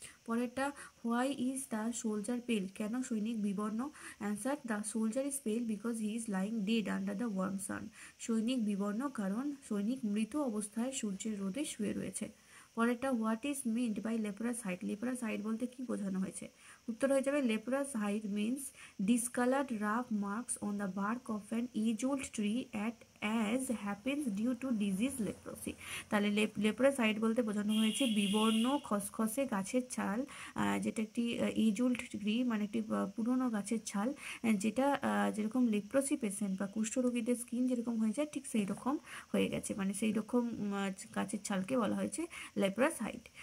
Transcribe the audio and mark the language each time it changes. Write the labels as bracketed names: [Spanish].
[English] পরেরটা, why is the soldier pale? [Bangla] কেন সৈনিক বিবর্ণ? [English] Answer, the soldier is pale because he is lying dead under the warm sun. [Bangla] সৈনিক বিবর্ণ কারণ সৈনিক মৃত অবস্থায় সূর্যের রোদে শুয়ে রয়েছে। [English] পরেরটা, what is meant by leprous hide? [Bangla] লেপ্রাস hide বলতে কি বোঝানো হয়েছে? উত্তর হয়ে যাবে [English] Leprous hide means discolored rough marks on the bark of an age-old tree as happens due to disease leprosy। [Bangla] তাহলে লেপ্রাসাইড বলতে বোঝানো হয়েছে বিবর্ণ খসখসে গাছের ছাল, যেটা একটি এজ ওল্ড ট্রি, মানে একটি পুরনো গাছের ছাল, যেটা যেরকম লেপ্রসি পেশেন্ট বা কুষ্ঠরোগীদের স্কিন যেরকম হয়ে যায় ঠিক সেই রকম হয়ে গেছে, মানে সেই রকম গাছের ছালকে বলা হয়েছে লেপ্রাসাইড।